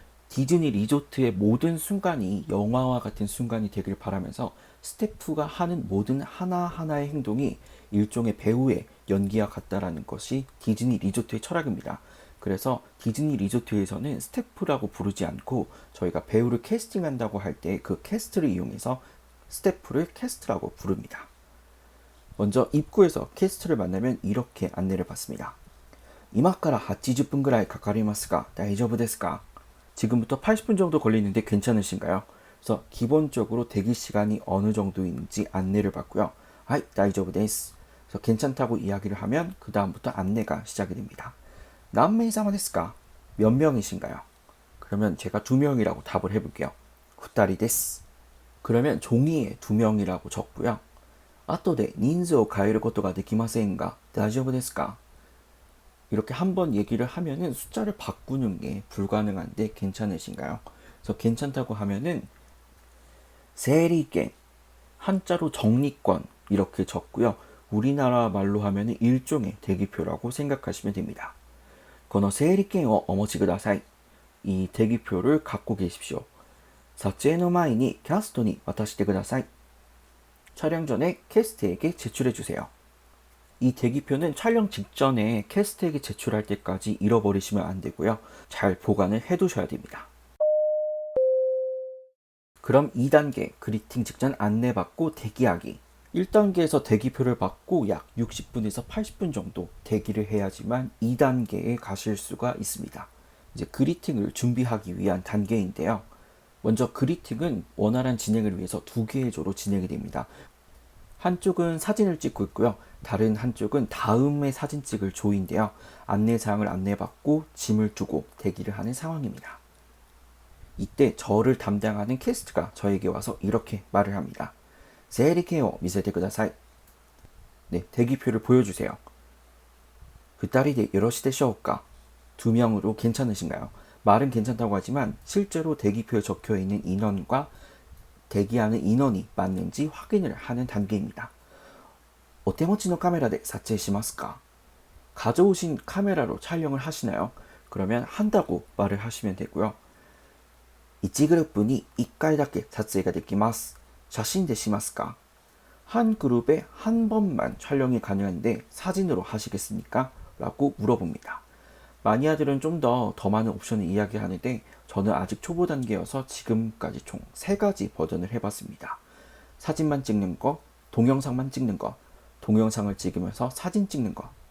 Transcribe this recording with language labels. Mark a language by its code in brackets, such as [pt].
[ko] 디즈니 리조트의 모든 순간이 영화와 같은 순간이 되길 바라면서 스태프가 하는 모든 하나하나의 행동이 일종의 배우의 연기와 같다라는 것이 디즈니 리조트의 철학입니다. 그래서 디즈니 리조트에서는 스태프라고 부르지 않고 저희가 배우를 캐스팅한다고 할 때 그 캐스트를 이용해서 스태프를 캐스트라고 부릅니다. 먼저 입구에서 캐스트를 만나면 이렇게 안내를 받습니다. [ja] 今から80分ぐらいかかりますが大丈夫ですか? [ko] 지금부터 80분 정도 걸리는데 괜찮으신가요? 그래서 기본적으로 대기 시간이 어느 정도인지 안내를 받고요. [ja] はい、大丈夫です. [ko] 그래서 괜찮다고 이야기를 하면 그 다음부터 안내가 시작이 됩니다. [ja] 何名様ですか? [ko] 몇 명이신가요? 그러면 제가 2명이라고 답을 해볼게요. [ja] 2人です. [ko] 그러면 종이에 2명이라고 적고요. [ja] 後で人数を変えることができませんが大丈夫ですか? [ko] 이렇게 한번 얘기를 하면은 숫자를 바꾸는 게 불가능한데 괜찮으신가요? 그래서 괜찮다고 하면은 세리권, 한자로 정리권 이렇게 적고요. 우리나라 말로 하면은 일종의 대기표라고 생각하시면 됩니다. [ja] この整理券をお持ちください. [ko] 이 대기표를 갖고 계십시오. [ja] 撮影の前にキャストに渡してください. [ko] 촬영 전에 캐스트에게 제출해 주세요. 이 대기표는 촬영 직전에 캐스트에게 제출할 때까지 잃어버리시면 안 되고요. 잘 보관을 해두셔야 됩니다. 그럼 2단계 그리팅 직전 안내받고 대기하기. 1단계에서 대기표를 받고 약 60분에서 80분 정도 대기를 해야지만 2단계에 가실 수가 있습니다. 이제 그리팅을 준비하기 위한 단계인데요. 먼저 그리팅은 원활한 진행을 위해서 2개의 조로 진행이 됩니다. 한쪽은 사진을 찍고 있고요. 다른 한쪽은 다음에 사진 찍을 조인데요. 안내사항을 안내받고 짐을 두고 대기를 하는 상황입니다. 이때 저를 담당하는 캐스트가 저에게 와서 이렇게 말을 합니다. [ja] 整理券を見せてください. [ko] 네, 대기표를 보여주세요. [ja] 2人でよろしいでしょうか? [ko] 2명으로 괜찮으신가요? 말은 괜찮다고 하지만 실제로 대기표에 적혀있는 인원과 대기하는 인원이 맞는지 확인을 하는 단계입니다. [ja] お手持ちのカメラで撮影しますか? [ko] 가져오신 카메라로 촬영을 하시나요? 그러면 한다고 말을 하시면 되고요. [ja] 1グループに1回だけ撮影ができます. 写真でしますか? [ko] 한 그룹에 한 번만 촬영이 가능한데 사진으로 하시겠습니까? 라고 물어봅니다. 마니아들은 좀 더 많은 옵션을 이야기하는데 저는 아직 초보 단계여서 지금까지 총 3가지 버전을 해봤습니다. 사진만 찍는 거, 동영상만 찍는 거, 동영상을 찍으면서 사진 찍는 거.